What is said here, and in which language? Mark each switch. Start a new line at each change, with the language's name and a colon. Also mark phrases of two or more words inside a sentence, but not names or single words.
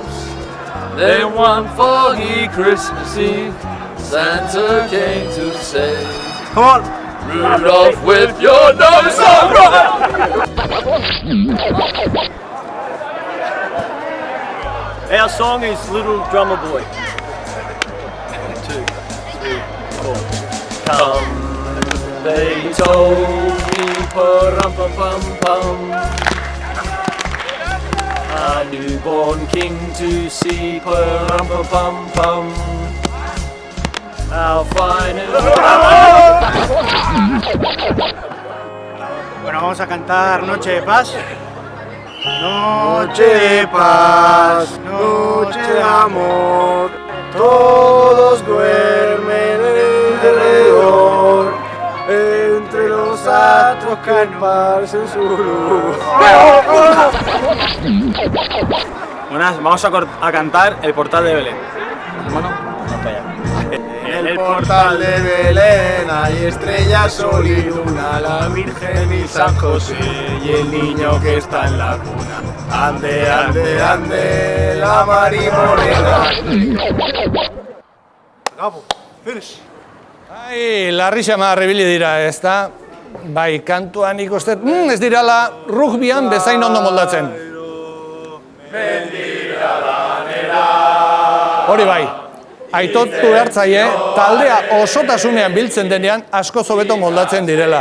English: Then one foggy Christmas Eve, Santa came to say, "Come on, Rudolph, with your nose so bright." Our song is Little Drummer Boy. 1, 2, 3, 4. Come, they told me, pa-rum-pa-pum-pum, a newborn king to see, pa-rum-pa-pum-pum, our finest...
Spanish: Bueno, vamos a cantar Noche de Paz. Noche de paz, noche de amor, todos duermen alrededor, entre los astros que esparcen su luz. Buenas, vamos a cantar El Portal de Belén. Hermano, vamos para allá. En el portal de Belén hay estrellas, sol y luna, la Virgen y San José y el niño que está en la cuna. Ande, ande, ande, la Mari Morena.
English: Bravo, finish.
Basque: Ai, larri xama arrebili dira, ez da? Bai, kantuan ikustet, ez dirala rugbyan bezain ondo moldatzen. Hori bai, aitortu behartzaile, taldea osotasunean biltzen denean asko hobeto moldatzen direla.